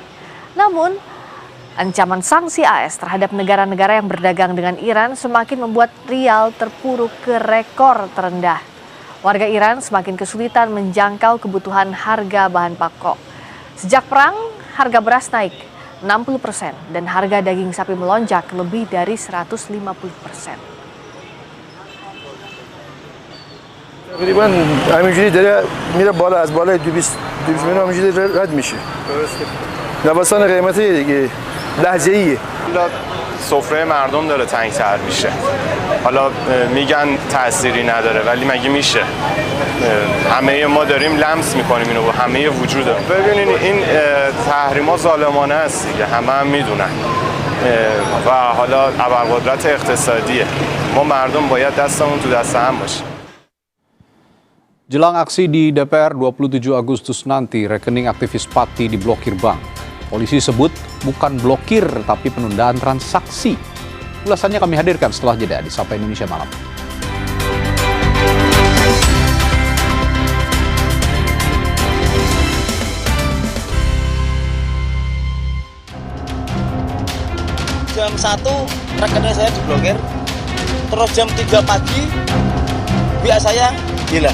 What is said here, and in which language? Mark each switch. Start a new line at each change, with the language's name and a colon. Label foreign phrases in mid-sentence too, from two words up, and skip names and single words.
Indonesian: Namun, ancaman sanksi AS terhadap negara-negara yang berdagang dengan Iran semakin membuat rial terpuruk ke rekor terendah. Warga Iran semakin kesulitan menjangkau kebutuhan harga bahan pokok. Sejak perang, harga beras naik 60% dan harga daging sapi melonjak lebih dari 150%.
Persian: تقریبا همینجوری داره میره بالا از بالای 200 میلیون همینجوری رد میشه. نوسان قیمتی دیگه لحظه‌ایه. سفره مردم داره تنگ‌تر میشه. حالا میگن تأثیری نداره ولی مگه میشه؟ همه ما داریم لمس میکنیم اینو با همه وجودمون. ببینید این تحریما ظالمانه است دیگه همه میدونن. و حالا ابرقدرت اقتصادیه. ما مردم باید دستمون تو دست هم باشه.
Indonesian: Jelang aksi di DPR 27 Agustus nanti, rekening aktivis Pati diblokir bank. Polisi sebut bukan blokir, tapi penundaan transaksi. Ulasannya kami hadirkan setelah jeda di Sapa Indonesia Malam. Jam 1 rekening saya diblokir, terus jam 3 pagi WA saya hilang.